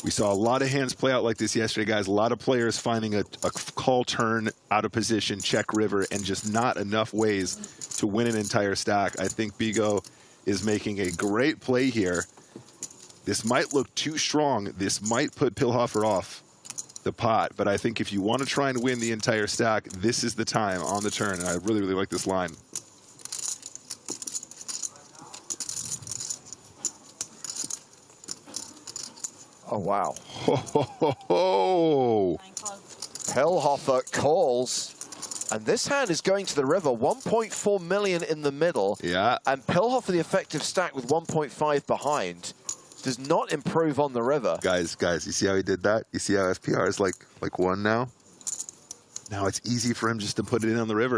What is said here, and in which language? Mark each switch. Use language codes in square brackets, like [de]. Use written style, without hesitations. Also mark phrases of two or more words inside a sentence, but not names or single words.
[en] We saw a lot of hands play out like this yesterday, guys. A lot of players finding a call turn, out of position, check river, and just not enough ways to win an entire stack. I think Bigo is making a great play here. This might look too strong. This might put Pillhofer off the pot, but I think if you want to try and win the entire stack, this is the time on the turn, and I really, really like this line. Oh, wow. Ho, ho, ho, ho. Pillhofer calls. And this hand is going to the river. 1.4 million in the middle. Yeah. And Pillhofer, the effective stack with 1.5 behind, does not improve on the river. Guys, you see how he did that? You see how SPR is like one now? Now it's easy for him just to put it in on the river.